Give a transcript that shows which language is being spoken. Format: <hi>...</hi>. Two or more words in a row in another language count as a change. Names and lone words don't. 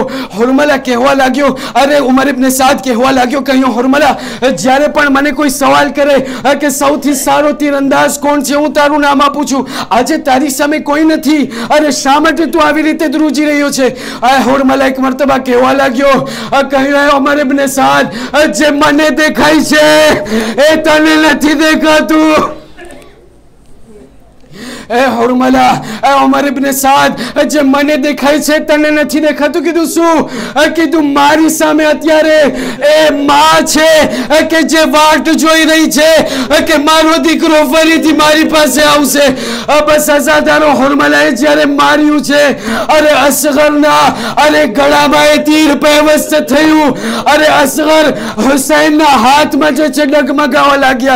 <gu>હુરમલા કહેવા લાગ્યો, અરે ઉમર ઇબ્ન સાદ કહેવા લાગ્યો, કહ્યું હુરમલા જ્યારે પણ મને કોઈ સવાલ કરે કે સૌથી સારો તીરંદાજ કોણ છે, હું તારું નામ આપું છું, આજે તારી સામે કોઈ નથી, અરે શા માટે તું આવી રીતે ધ્રુજી રહ્યો છે? હુરમલા એક મરતબા કહેવા લાગ્યો, કહ્યું ઉમર ઇબ્ન સાદ જે મને દેખાય છે એ તને નથી દેખાતું। ए हुरमला ए उमर इब्न साद जे મને દેખાય છે તને નથી દેખાતું। કીધું શું? કીધું મારી સામે અત્યારે એ માં છે કે જે વાટ જોઈ રહી છે કે મારો દીકરો ફરીથી મારી પાસે આવશે। બસ અઝાદારો હુરમલાએ જ્યારે માર્યું છે, અરે અસગરના અરે ગળામાં એ તીર પેવસ્ત થયું, અરે અસગર હુસૈનના હાથમાં જે છે ડગમગાવા લાગ્યા।</gu>